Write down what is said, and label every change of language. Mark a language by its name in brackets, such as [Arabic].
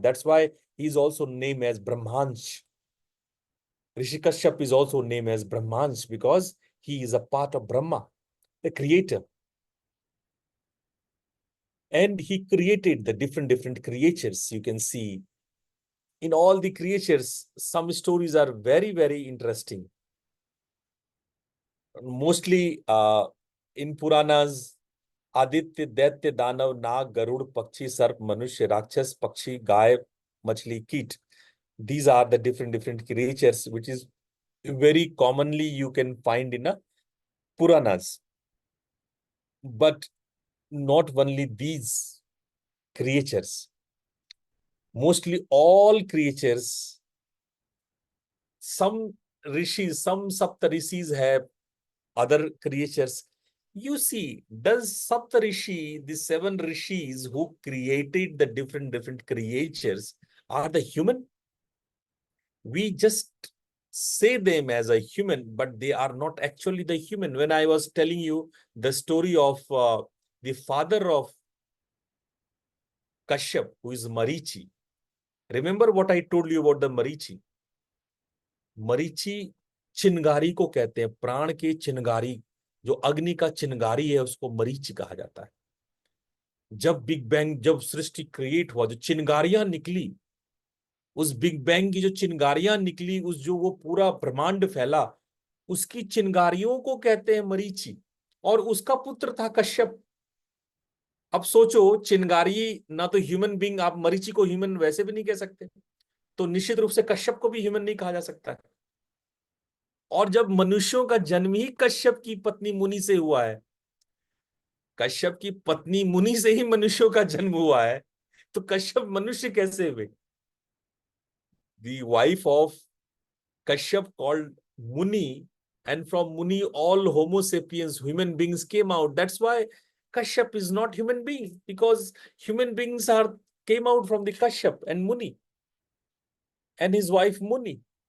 [English] That's why he is also named as Brahmansh. Rishi Kashyap is also named as Brahmansh because he is a part of Brahma, the creator. And he created the different creatures. You can see in all the creatures, some stories are very interesting. Mostly in Puranas, [Hindi] Aditya, दैत्य, दानव, नाग, गरुड़, पक्षी, सर्प, मनुष्य, राक्षस, पक्षी, गाय, मछली, कीट. [English] These are the different creatures which is very commonly you can find in a Puranas. But not only these creatures, mostly all creatures, some rishis, some saptarishis have other creatures. You see, does Saptarishi, the 7 rishis who created the different creatures, are the human? We just say them as a human, but they are not actually the human. When I was telling you the story of the father of Kashyap, who is Marichi, remember what I told you about the Marichi? [Hindi] Marichi चिनगारी को कहते हैं, प्राण के चिनगारी, जो अग्नि का चिनगारी है उसको मरीचि कहा जाता है. जब बिग बैंग, जब सृष्टि क्रिएट हुआ, जो चिनगारियां निकली, उस बिग बैंग की जो चिनगारियां निकली, उस जो वो पूरा ब्रह्मांड फैला, उसकी चिनगारियों को कहते हैं मरीचि. और उसका पुत्र था कश्यप. अब सोचो, चिनगारी ना तो ह्यूमन बींग, आप मरीचि को ह्यूमन वैसे भी नहीं कह सकते, तो निश्चित रूप से कश्यप को भी ह्यूमन नहीं कहा जा सकता है. और जब मनुष्यों का जन्म ही कश्यप की पत्नी मुनि से हुआ है, कश्यप की पत्नी मुनि से ही मनुष्यों का जन्म हुआ है, तो कश्यप मनुष्य कैसे हुए? [English] The wife of Kashyap called Muni, and from Muni all Homo sapiens, human beings came out. That's why Kashyap is not human being, because human beings are came out from the Kashyap and Muni and his wife Muni.